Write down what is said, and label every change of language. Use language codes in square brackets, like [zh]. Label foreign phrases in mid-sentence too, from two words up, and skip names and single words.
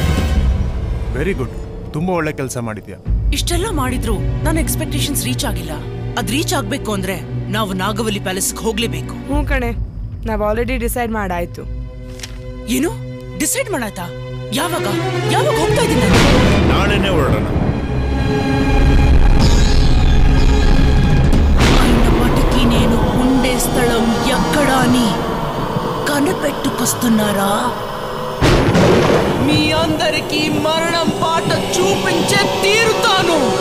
[en] very good, [kn] ತುಂಬಾ ಒಳ್ಳೆ ಕೆಲಸ ಮಾಡಿದ್ಯಾ. ಇಷ್ಟೆಲ್ಲ ಮಾಡಿದ್ರು ನನ್ನ [en] expectations reach [kn] ಆಗಿಲ್ಲ. ಅದ್ ರೀಚ್ ಆಗ್ಬೇಕು ಅಂದ್ರೆ ನಾವು ನಾಗವಲ್ಲಿ ಪ್ಯಾಲೇಸ್ಗೆ ಹೋಗ್ಲೇಬೇಕು. ಹ್ಞೂ ಕಣೆ, ನಾವು [en] already decide [kn] ಮಾಡಾಯ್ತು. ಏನು ಡಿಸೈಡ್ ಮಾಡಾಯ್ತಾ? ಯಾವಾಗ ಯಾವಾಗ ಹೋಗ್ತಾ ಇದ್ದೀನಿ? ನಾಳೆನೇ ಹೊರಡೋಣ. [te] మటుకి నేను ఉండే స్థలం ఎక్కడా అని కనిపెట్టుకొస్తున్నారా? మీ అందరికీ మరణం పాట చూపించే తీరుతాను.